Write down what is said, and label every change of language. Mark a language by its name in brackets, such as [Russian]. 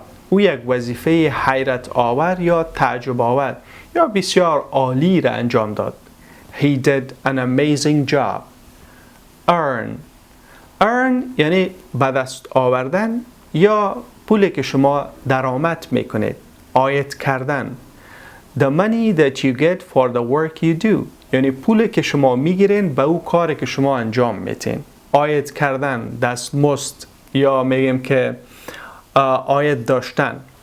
[Persian] او یک وظیفه حیرت آور یا تعجب آور یا بسیار عالی را انجام داد. [English] He did an amazing job. [Persian] Earn یعنی به دست آوردن یا پولی که شما درآمد میکنید. عاید کردن. [English] The money that you get for the work you do. [Persian] یعنی پولی که شما میگیرین به او کاری که شما انجام میتین. عاید کردن، دستمزد یا میگیم که عاید داشتن.